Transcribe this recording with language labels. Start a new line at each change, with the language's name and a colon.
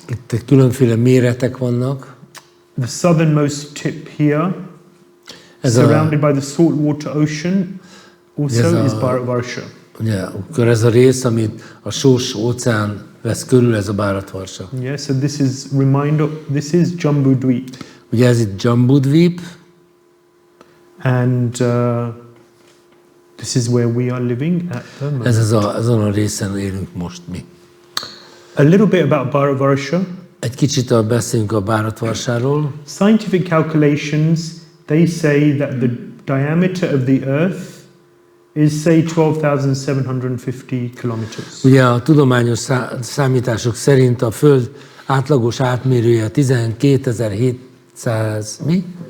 Hungarian: Itt különféle méretek vannak.
English: The southernmost tip here, surrounded by the saltwater ocean, also is Bharatvarsha.
Hungarian: Ugye, akkor ez a rész, amit a sós óceán vesz körül, ez a Bharatvarsha.
English: Yeah, so this is Jambudvip.
Hungarian: Ugye ez itt Jambudvip.
English: And this is where we are living at the moment.
Hungarian: Ezen a részen élünk most mi.
English: A little bit about Bharatvarsha.
Hungarian: Egy kicsit beszélünk a Bharatvarsáról.
English: Scientific calculations, they say that the diameter of the Earth is, say, 12,750 kilometers.
Hungarian: Ugye a tudományos számítások szerint a Föld átlagos átmérője 12.700 mi?